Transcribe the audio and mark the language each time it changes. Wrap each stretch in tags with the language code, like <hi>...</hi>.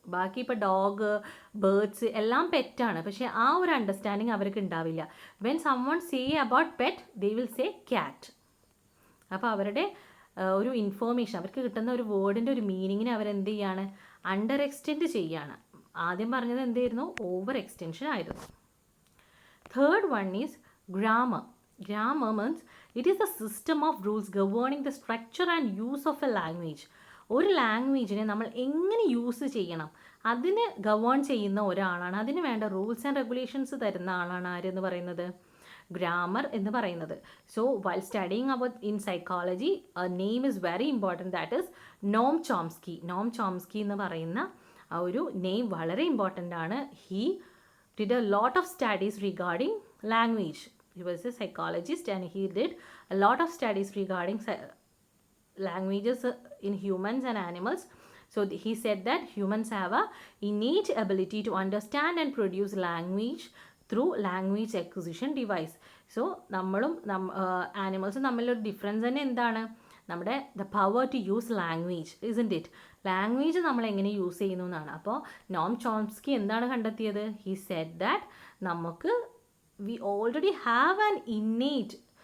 <ml>ബാക്കി ഇപ്പോൾ dog, birds എല്ലാം പെറ്റാണ്. പക്ഷേ ആ ഒരു അണ്ടർസ്റ്റാൻഡിങ് അവർക്ക് ഉണ്ടാവില്ല.</ml> <en>When someone say about pet they will say cat.</en> <ml>അപ്പോൾ അവരുടെ ഒരു ഇൻഫോർമേഷൻ, അവർക്ക് കിട്ടുന്ന ഒരു വേർഡിൻ്റെ ഒരു മീനിങ്ങിനെ അവരെന്ത് ചെയ്യാണ്, അണ്ടർ എക്സ്റ്റെൻഡ് ചെയ്യുകയാണ്. ആദ്യം പറഞ്ഞത് എന്തായിരുന്നു, ഓവർ എക്സ്റ്റെൻഷൻ ആയിരുന്നു.</ml> <en>Third one is grammar. Grammar means it is a system of rules governing the structure and use of a language.</en> <ml>ഒരു ലാംഗ്വേജിനെ നമ്മൾ എങ്ങനെ യൂസ് ചെയ്യണം അതിന് ഗവേൺ ചെയ്യുന്ന ഒരാളാണ്, അതിന് വേണ്ട റൂൾസ് ആൻഡ് റെഗുലേഷൻസ് തരുന്ന ആളാണ് ആരെന്ന് പറയുന്നത്, ഗ്രാമർ എന്ന് പറയുന്നത്.</ml> <en>So while studying about in psychology a name is very important, that is Noam Chomsky.</en> <ml>Noam Chomsky എന്ന് പറയുന്ന ആ ഒരു നെയിം വളരെ ഇമ്പോർട്ടൻ്റ് ആണ്.</ml> <en>He did a lot of studies regarding language. He was a psychologist and he did a lot of studies regarding languages in humans and animals. So he said that humans have a innate ability to understand and produce language through language acquisition device.</en> <ml>So നമ്മളും ആനിമൽസും തമ്മിലൊരു difference തന്നെ എന്താണ്, നമ്മുടെ</ml> <en>The power to use language, isn't it.</en> <ml>Language നമ്മൾ എങ്ങനെ use ചെയ്യുന്നു എന്നാണ്. അപ്പോൾ നോം ചോംസ്കി എന്താണ് കണ്ടെത്തിയത്,</ml> <en>he said that</en> <ml>നമുക്ക്</ml> <en>we already have an innate,</en>